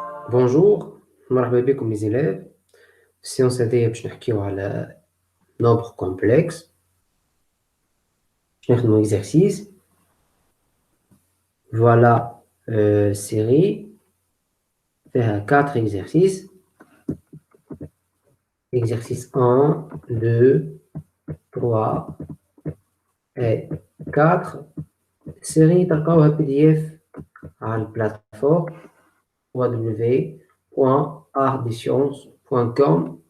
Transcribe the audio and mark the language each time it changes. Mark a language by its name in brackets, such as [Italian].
[French] Bonjour, مرحبا بكم les élèves. [Arabic] السيونس هذيا باش نحكيو على nombre complexe. باش نخدمو exercice. [French] Voilà série فيها 4 exercices. Exercice 1, 2, 3 et 4. [Arabic] Série تلقاوها PDF على البلاتفورم www.artdesciences.com.